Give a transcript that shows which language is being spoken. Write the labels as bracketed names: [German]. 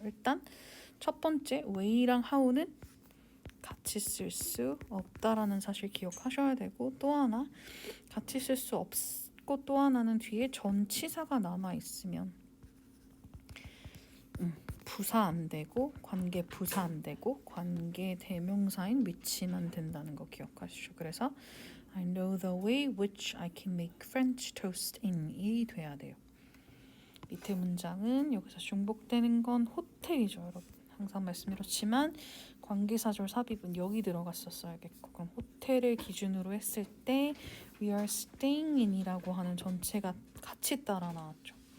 [Korean] 일단 첫 번째 웨이랑 how는 같이 쓸 수 없다라는 사실 기억하셔야 되고 또 하나 같이 쓸 수 없고 또 하나는 뒤에 전치사가 남아있으면 부사 안 되고 관계 부사 안 되고 관계 대명사인 which만 된다는 거 기억하시죠. 그래서 [English] I know the way which I can make French toast in이 [Korean] 돼야 돼요. 밑에 문장은 여기서 중복되는 건 호텔이죠, 여러분. 항상 말씀드렸지만 관계사절 삽입은 여기 들어갔었어야겠고 그럼 호텔을 기준으로 했을 때 we are staying in이라고 하는 전체가 같이 따라 나왔죠.